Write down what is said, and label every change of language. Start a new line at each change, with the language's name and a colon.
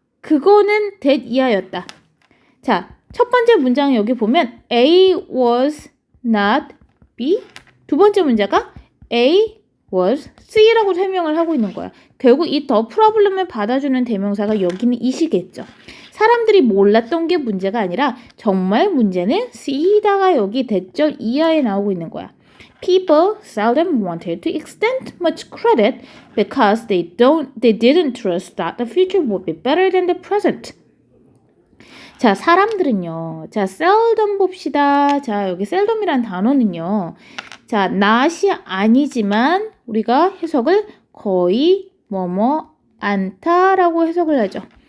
Korean: 그거는 that 이하였다. 자, 첫 번째 문장 여기 보면
English: A was not B.
Korean: 두 번째 문제가
English: A was C
Korean: 라고 설명을 하고 있는 거야. 결국 이 더 프로블럼을 받아주는 대명사가 여기는 이시겠죠. 사람들이 몰랐던 게 문제가 아니라 정말 문제는 C다가 여기 대절 이하에 나오고 있는 거야.
English: People seldom wanted to extend much credit because they didn't trust that the future would be better than the present.
Korean: 자, 사람들은요. 자, seldom 봅시다. 자, 여기 seldom이란 단어는요. 자, not이 아니지만 우리가 해석을 거의 뭐뭐 않다라고 해석을 하죠.